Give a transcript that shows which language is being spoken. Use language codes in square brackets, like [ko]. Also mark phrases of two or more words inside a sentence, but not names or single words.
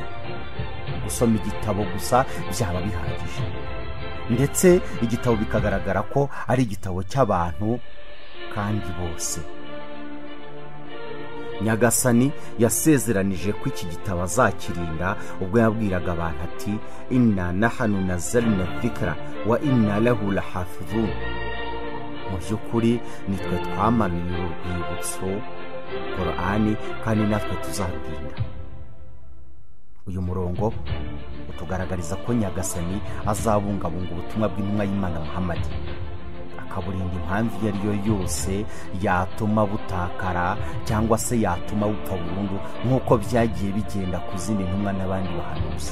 [rw] Gusoma igitabo gusa byaba bihagije, ndetse igitabo bikagaragara ko ari igitabo cy'abantu kandi bose. Nyagasani yasezeranije ko iki gitabo azakirinda ubwo yabwiraga abantu ati [ar] إنا نحن نزلنا الذكر و إنا له لحافظون. [rw] Mu by'ukuri nitwe twamanuye urwibutso Qoran kandi natwe tuzarurinda. Uyu murongo utugaragariza ko Nyagasani azabungabunga ubutumwa bw'intumwa y'Imana Muhammad, akaburinda impamvu iyo ari yo yose yatuma butakara cyangwa se yatuma bupfa burundu, nk'uko byagiye bigenda ku zindi ntumwa n'abandi bahanuzi.